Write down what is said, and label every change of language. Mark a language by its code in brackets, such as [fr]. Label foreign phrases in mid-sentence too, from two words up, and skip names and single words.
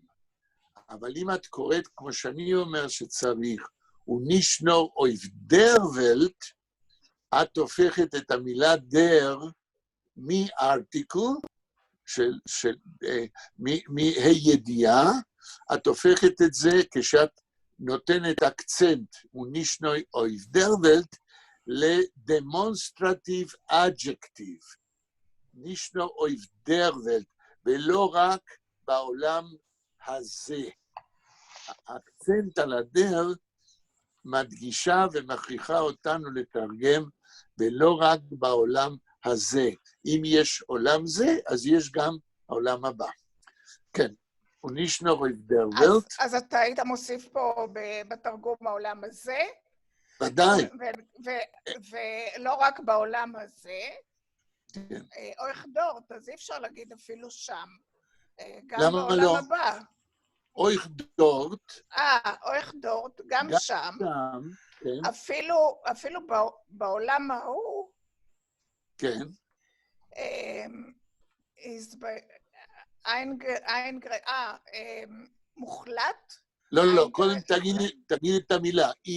[he] אבל אם את קוראת, כמו שאני אומר שצריך, [de] und nicht nur auf der Welt, [he] את הופכת את המילה דר מארטיקל, מהידיעה, את הופכת את זה כשאת נותנת אקצנט, [de] und nicht nur auf der Welt, [he] לדמונסטרטיב אדג'קטיב. [de] nicht nur auf der Welt, [he] ולא רק בעולם הזה. האקצנט על הדר מדגישה ומכריחה אותנו לתרגם, ולא רק בעולם הזה. אם יש עולם זה, אז יש גם העולם הבא. [de] כן, und nicht nur auf der Welt. [he] אז אתה היית מוסיף פה בתרגום העולם הזה. ודאי. ולא רק בעולם הזה. [de] auch dort, [he] אז אי אפשר להגיד אפילו שם. גם בעולם הבא. [de] auch dort. auch dort, [he] גם שם. כן. אפילו בעולם ההוא. כן. מוחלט? לא, קודם תגידי את המילה.